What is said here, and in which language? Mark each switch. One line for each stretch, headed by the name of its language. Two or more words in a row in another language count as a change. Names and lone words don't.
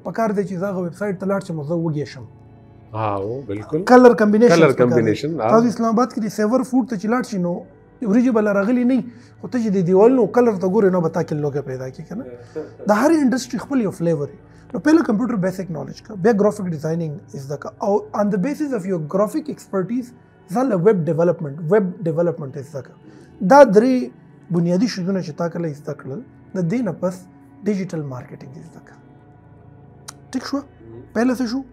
Pashto: پکار دی چې زه هغه
English: website
Pashto: ته لاړ شم او زه وږی شم. بالکل
English: color combination.
Pashto: تاسو اسلام آباد کې د سیور فوډ ته چې لاړ شي نو وریجې به راغلي نه خو ته چې د دیوالونو کلر ته ګورې نو به تا کې لوګه پیدا کړي که نه. د هر انډسټري خپل یو فلیور وي. نو پهله
English: computer basic knowledge
Pashto: کا، بیا
English: graphic designing
Pashto: زده کا او
English: on the basis of your graphic expertise
Pashto: ځان له
English: web development
Pashto: زده کا. دا درې بنیادی شیزونه چې تا کله زده کړل، د دې نه پس
English: digital marketing
Pashto: زده کا. ټیک شو؟ پهله څه شو؟